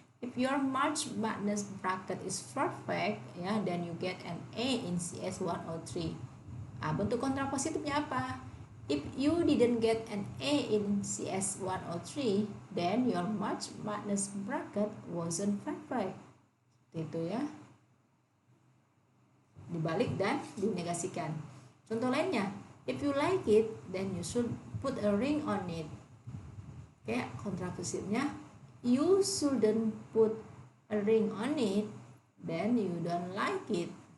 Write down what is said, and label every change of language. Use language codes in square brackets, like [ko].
[en] If your March Madness bracket is perfect, ya, then you get an A in CS 103. [id] Nah, bentuk kontrapositifnya apa? [en] If you didn't get an A in CS 103, then your March Madness bracket wasn't perfect. [id] Itu ya. Dibalik dan dinegasikan. Contoh lainnya, [en] if you like it, then you should put a ring on it. Oke, kontrapositifnya, you shouldn't put a ring on it, then you don't like it.